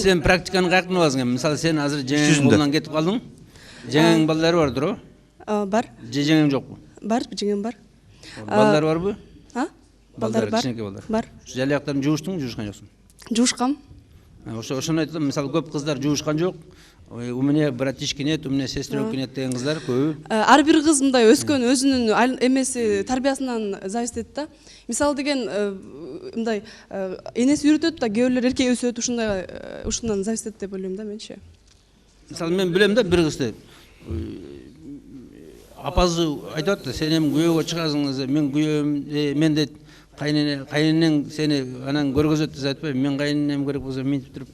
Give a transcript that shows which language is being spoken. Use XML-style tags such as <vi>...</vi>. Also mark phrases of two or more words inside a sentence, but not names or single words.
<ky>сен практиканы каяктан аласың? Мисалы сен азыр жеңеңдин колунан кетип калдың. Жеңең балдары бар туурабы? Бар. Жеңең жокпу? Бар, жеңем бар. Балдар барбы? Балдар бар. Кичинекей балдар. Бар. Жалактарын жууштуңбу, жуушкан жоксуң? Жуушкам. Ошону айтам, мисалы көп кыздар жуушкан жок.</ky> <ru>У меня братишки нет, у меня сестренки нет</ru> <ky>деген кыздар көбү. Ар бир кыз мындай өскөн өзүнүн эмеси тарбиясынан зависит этет да. Мисалы деген мындай энеси үйрөтөт да, кээ бирлер эркек өсөт, ушундан зависит этет деп ойлойм да менчи. Мисалы мен билем да бир кызды. Апасы айтат да, сен эми күйөөгө чыгасың, мен күйөөм, мен дейт кайненең сени анан көргөзөт деп айтпайм, мен кайненем керек болсо минтип туруп</ky>